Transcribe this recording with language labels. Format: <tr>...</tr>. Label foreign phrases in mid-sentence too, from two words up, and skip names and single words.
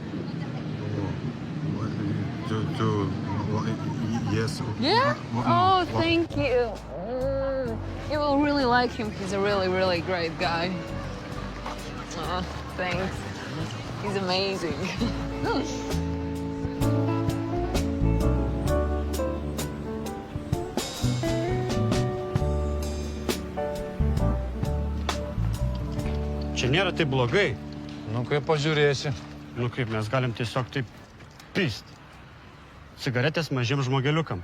<en>Yes. Yeah? What- Oh, what- thank you. You will really like him. He's a really, really great guy. Oh, thanks. He's amazing.</en> <lt>Čia nėra taip blogai. Nu, kaip pažiūrėsi. Nu kaip, mes galim tiesiog taip pist. Cigaretės mažiem žmogeliukam.</lt>